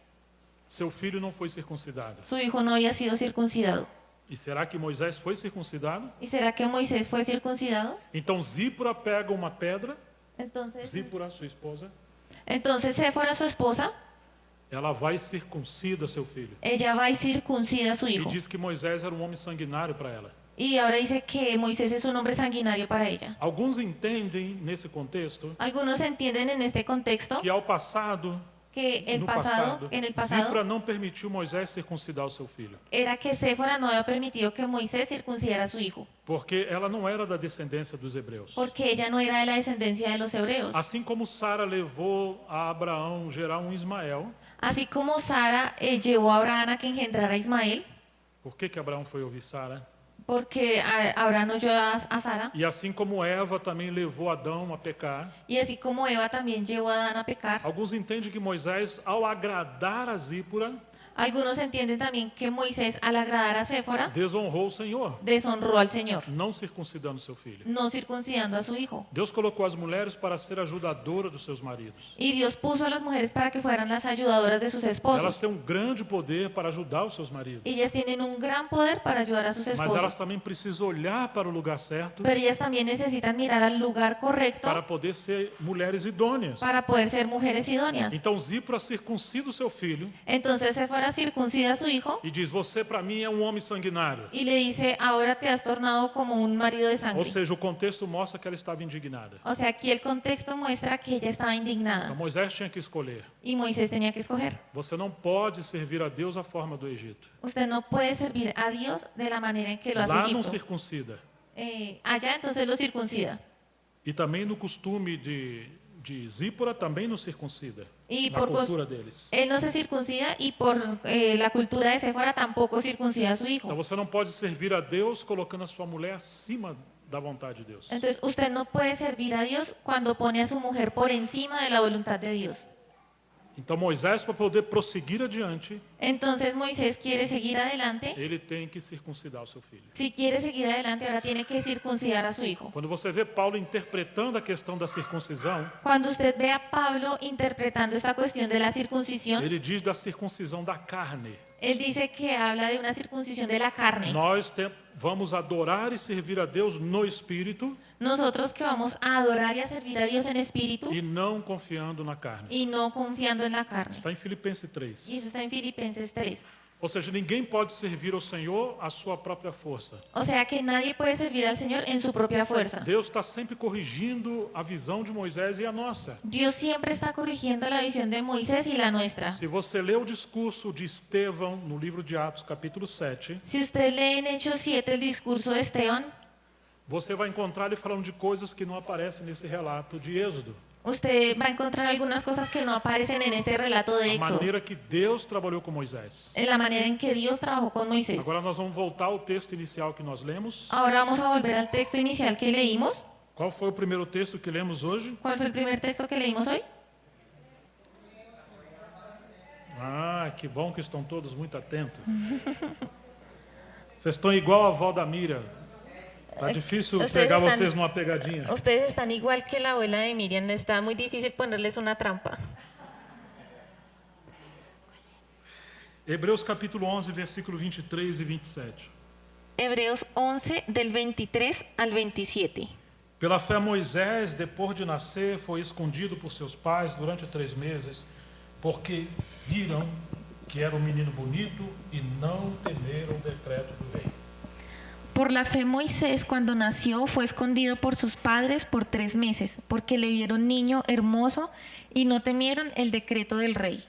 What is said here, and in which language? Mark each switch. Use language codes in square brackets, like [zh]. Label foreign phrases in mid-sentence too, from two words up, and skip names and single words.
[pt] seu filho não foi circuncidado. [es] su hijo no había sido circuncidado. [pt] E será que Moisés foi circuncidado? [es] ¿Y será que Moisés fue circuncidado? [pt] Então Zípora pega uma pedra, [es] Entonces [pt] Zípora, sua esposa, [es] Séfora, su esposa, [pt] ela vai e circuncida seu filho. [es] ella va y circuncida a su [pt] E [es] hijo. [pt] diz que Moisés era um homem sanguinário para ela. [es] Y ahora dice que Moisés es un hombre sanguinario para ella. [pt] Alguns entendem, nesse contexto, [es] Algunos entienden en este contexto [pt] que ao passado, [es] que [pt] no passado, [es] en el pasado [pt] Zípora não permitiu Moisés circuncidar o seu filho. [es] era que Séfora no había permitido que Moisés circuncidara a su hijo, [pt] Porque ela não era da descendência dos hebreus. [es] porque ella no era de la descendencia de los hebreos. [pt] Assim como Sara levou a Abraão gerar um Ismael, [es] Así como Sara llevó a Abraham a que engendrara a Ismael, [pt] por que Abraão foi ouvir Sara? [es] porque Abraham oyó a Sara, [pt] E assim como Eva também levou Adão a pecar, [es] y así como Eva también llevó a Adán a pecar. [pt] alguns entendem que Moisés, ao agradar a Zípora, [es] Algunos entienden también que Moisés, al agradar a Séfora, [pt] desonrou o Senhor, [es] deshonró al Señor, [pt] não circuncidando seu filho. [es] no circuncidando a su hijo. [pt] Deus colocou as mulheres para ser ajudadora dos seus maridos. [es] Y Dios puso a las mujeres para que fueran las ayudadoras de sus esposos. [pt] Elas têm um grande poder para ajudar os seus maridos. [es] Ellas tienen un gran poder para ayudar a sus [pt] Mas elas [es] esposos, [pt] também precisam olhar para o lugar certo [es] pero ellas también necesitan mirar al lugar correcto [pt] para poder ser mulheres idôneas. [es] para poder ser mujeres idóneas. [pt] Então Zípora circuncida o seu filho [es] Entonces Séfora circuncida a su hijo [pt] e diz: você para mim é um homem sanguinário. [es] y le dice, ahora te has tornado como un marido de [pt] Ou [es] sangre. [pt] seja, o contexto mostra que ela estava indignada. [es] O sea, aquí el contexto muestra que ella estaba [pt] Então [es] indignada [pt] Moisés tinha que escolher. [es] y Moisés tenía que escoger. [pt] Você não pode servir a Deus à forma do Egito. [es] Usted no puede servir a Dios de la manera en que lo hace [pt] Lá não [es] Egipto. [pt] circuncida. [es] Allá entonces lo circuncida. [pt] E também no costume de Zípora também não circuncida. [es] Y [pt] Na [es] por [pt] cultura deles. [es] él no se circuncida y por la cultura de Séfora tampoco circuncida a su [pt] Então [es] hijo. [pt] você não pode servir a Deus colocando a sua mulher acima da vontade de Deus. [es] Entonces usted no puede servir a Dios cuando pone a su mujer por encima de la voluntad de Dios. [pt] Então Moisés, para poder prosseguir adiante, [es] Entonces Moisés quiere seguir adelante. [pt] ele tem que circuncidar o seu filho. [es] Si quiere seguir adelante, ahora tiene que circuncidar a su hijo. [pt] Quando você vê Paulo interpretando a questão da circuncisão, [es] Cuando usted ve a Pablo interpretando esta cuestión de la circuncisión, [pt] ele diz da circuncisão da carne. [es] él dice que habla de una circuncisión de la carne. [pt] Nós vamos adorar e servir a Deus no Espírito [es] Nosotros que vamos a adorar y a servir a Dios en espíritu [pt] e não confiando na carne. [es] y no confiando en la carne. [pt] Está em Filipenses 3. [es] Y eso está en Filipenses 3. [pt] Ou seja, ninguém pode servir ao Senhor à sua própria força. [es] O sea que nadie puede servir al Señor en su propia fuerza. [pt] Deus está sempre corrigindo a visão de Moisés e a nossa. [es] Dios siempre está corrigiendo la visión de Moisés y la nuestra. [pt] Se você lê o discurso de Estevão no livro de Atos, capítulo 7, [es] Si usted lee en Hechos 7 el discurso de Esteban, [pt] você vai encontrar ele falando de coisas que não aparecem nesse relato de Êxodo. [es] usted va a encontrar algunas cosas que no aparecen en este relato de [pt] A [es] Éxodo, [pt] maneira que Deus trabalhou com Moisés. [es] en la manera en que Dios trabajó con Moisés. [pt] Agora nós vamos voltar ao texto inicial que nós lemos. [es] Ahora vamos a volver al texto inicial que leímos. [pt] Qual foi o primeiro texto que lemos hoje? [es] ¿Cuál fue el primer texto que leímos hoy? [pt] Ah, que bom que estão todos muito atentos. Vocês estão igual a avó da Mira. Tá difícil [es] Ustedes [pt] pegar [es] están- [pt] vocês numa pegadinha. [es] Ustedes están igual que la abuela de Miriam, está muy difícil ponerles una trampa. [pt] Hebreus capítulo 11, versículo 23 e 27. [es] Hebreos 11 del 23 al 27. [pt] Pela fé, Moisés, depois de nascer, foi escondido por seus pais durante 3 meses, porque viram que era um menino bonito e não temeram o decreto do rei. [es] Por la fe Moisés cuando nació fue escondido por sus padres por 3 meses, porque le vieron niño hermoso y no temieron el decreto del rey.